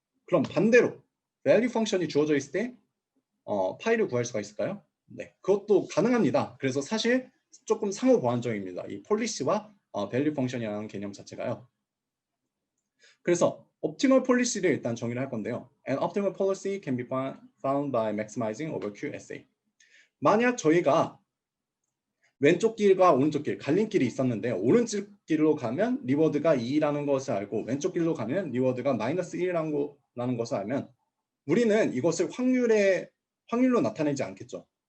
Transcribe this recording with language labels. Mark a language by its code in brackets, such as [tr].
[ko] 그럼 반대로 value 펑션이 주어져 있을 때 파이를 구할 수가 있을까요? 네, 그것도 가능합니다. 그래서 사실 조금 상호 보완적입니다. 이 폴리시와 value 펑션이라는 개념 자체가요. 그래서 optimal policy를 일단 정의를 할 건데요. [en] An optimal policy can be found by maximizing over QSA. [ko] 만약 저희가 왼쪽 길과 오른쪽 길, 갈림길이 있었는데 오른쪽 길로 가면 리워드가 2라는 것을 알고 왼쪽 길로 가면 리워드가 마이너스 1이라는 것을 알면 우리는 이것을 확률로 나타내지 않겠죠.